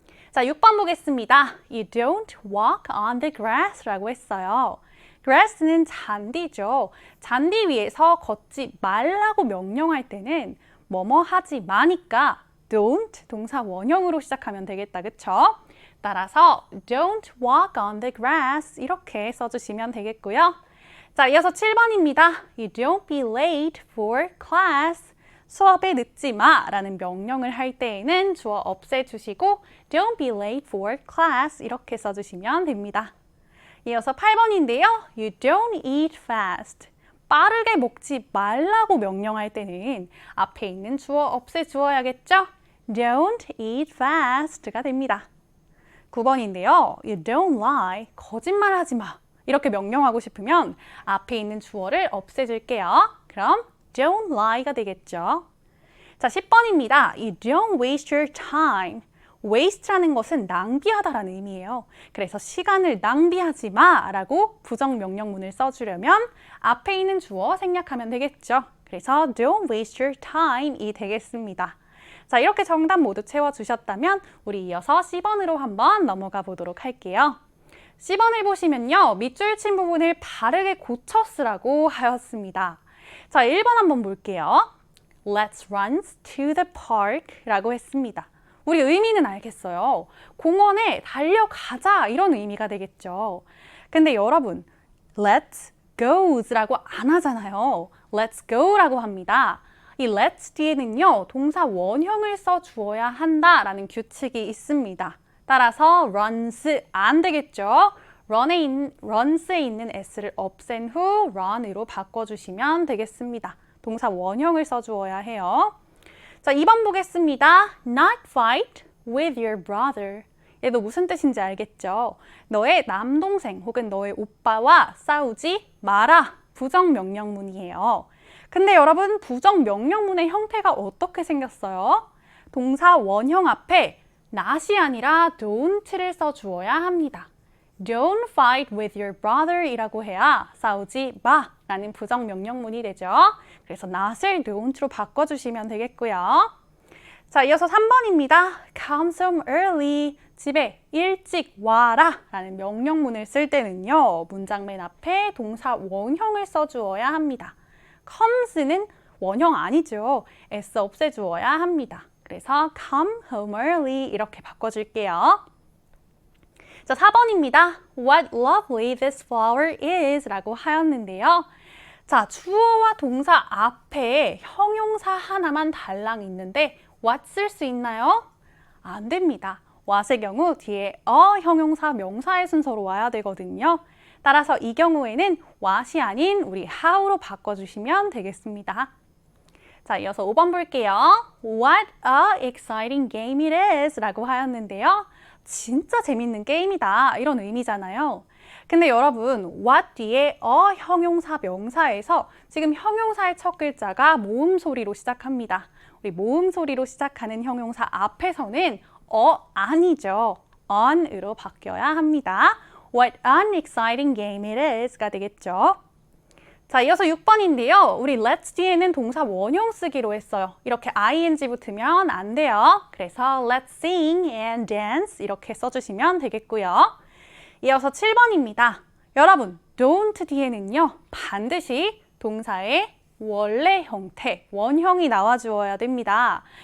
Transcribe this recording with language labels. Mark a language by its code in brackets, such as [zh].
[ko] 자, 6번 보겠습니다. [en] You don't walk on the grass [ko] 라고 했어요. grass는 잔디죠. 잔디 위에서 걷지 말라고 명령할 때는 뭐뭐 하지 마니까 don't 동사 원형으로 시작하면 되겠다. 그쵸? 따라서 [en] don't walk on the grass [ko] 이렇게 써주시면 되겠고요. 자, 이어서 7번입니다. [en] You don't be late for class. [ko] 수업에 늦지 마 라는 명령을 할 때에는 주어 없애주시고 [en] don't be late for class [ko] 이렇게 써주시면 됩니다. 이어서 8번인데요. [en] You don't eat fast. [ko] 빠르게 먹지 말라고 명령할 때는 앞에 있는 주어 없애주어야겠죠? [en] Don't eat fast [ko] 가 됩니다. 9번인데요. [en] You don't lie. [ko] 거짓말하지 마. 이렇게 명령하고 싶으면 앞에 있는 주어를 없애줄게요. 그럼 [en] don't lie [ko] 가 되겠죠. 자, 10번입니다. [en] You don't waste your time. [ko] waste라는 것은 낭비하다라는 의미예요. 그래서 시간을 낭비하지 마라고 부정명령문을 써주려면 앞에 있는 주어 생략하면 되겠죠. 그래서 [en] don't waste your time [ko] 이 되겠습니다. 자, 이렇게 정답 모두 채워주셨다면 우리 이어서 C번으로 한번 넘어가 보도록 할게요. C번을 보시면요. 밑줄 친 부분을 바르게 고쳐 쓰라고 하였습니다. 자, 1번 한번 볼게요. [en] Let's run to the park [ko] 라고 했습니다. 우리 의미는 알겠어요. 공원에 달려가자 이런 의미가 되겠죠. 근데 여러분, let's go라고 안 하잖아요. let's go라고 합니다. 이 let's 뒤에는요, 동사 원형을 써 주어야 한다라는 규칙이 있습니다. 따라서 runs 안 되겠죠. runs에 있는 s를 없앤 후 run으로 바꿔주시면 되겠습니다. 동사 원형을 써주어야 해요. 자, 2번 보겠습니다. [en] Not fight with your brother. [ko] 얘도 무슨 뜻인지 알겠죠? 너의 남동생 혹은 너의 오빠와 싸우지 마라. 부정명령문이에요. 근데 여러분, 부정명령문의 형태가 어떻게 생겼어요? 동사 원형 앞에 not이 아니라 don't를 써주어야 합니다. [en] Don't fight with your brother [ko] 이라고 해야 싸우지 마 라는 부정명령문이 되죠. 그래서 not을 don't로 바꿔주시면 되겠고요. 자, 이어서 3번입니다. [en] Come home early. [ko] 집에 일찍 와라 라는 명령문을 쓸 때는요. 문장 맨 앞에 동사 원형을 써주어야 합니다. comes는 원형 아니죠. s 없애주어야 합니다. 그래서 [en] come home early [ko] 이렇게 바꿔줄게요. 자, 4번입니다. [en] What lovely this flower is [ko] 라고 하였는데요. 자, 주어와 동사 앞에 형용사 하나만 달랑 있는데 what 쓸 수 있나요? 안 됩니다. what의 경우 뒤에 형용사 명사의 순서로 와야 되거든요. 따라서 이 경우에는 what이 아닌 우리 how로 바꿔주시면 되겠습니다. 자, 이어서 5번 볼게요. [en] What a exciting game it is [ko] 라고 하였는데요. 진짜 재밌는 게임이다 이런 의미잖아요. 근데 여러분, what 뒤에 형용사 명사에서 지금 형용사의 첫 글자가 모음 소리로 시작합니다. 우리 모음 소리로 시작하는 형용사 앞에서는 아니죠. on으로 바뀌어야 합니다. [en] What an exciting game it is [ko] 가 되겠죠. 자, 이어서 6번인데요. 우리 let's 뒤에는 동사 원형 쓰기로 했어요. 이렇게 ing 붙으면 안 돼요. 그래서 [en] let's sing and dance [ko] 이렇게 써주시면 되겠고요. 이어서 7번입니다. 여러분, don't 뒤에는요. 반드시 동사의 원래 형태, 원형이 나와주어야 됩니다.